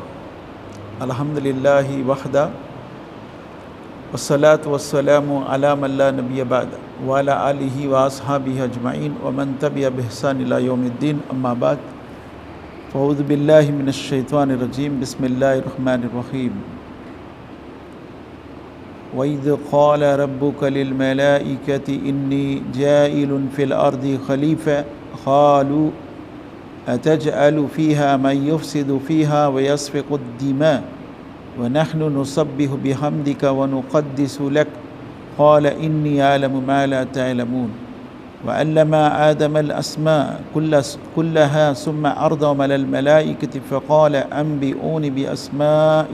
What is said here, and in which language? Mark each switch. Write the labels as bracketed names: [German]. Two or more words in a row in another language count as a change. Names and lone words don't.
[Arabic] الحمد لله وحده والصلاة والسلام على من لا نبي بعده وعلى آله وأصحابه أجمعين ومن تبعه بإحسان إلى يوم الدين. أما بعد. فأعوذ بالله من الشيطان الرجيم. بسم الله الرحمن الرحيم. وإذ قال ربك للملائكة إني جاعل في الأرض خليفة قالوا أتجعل فيها من يفسد فيها ويسفك الدماء ونحن نسبح بحمدك ونقدس لك قال إني أعلم ما لا تعلمون وعلم آدم الأسماء كلها ثم عرضهم على الملائكة فقال أنبئوني بأسماء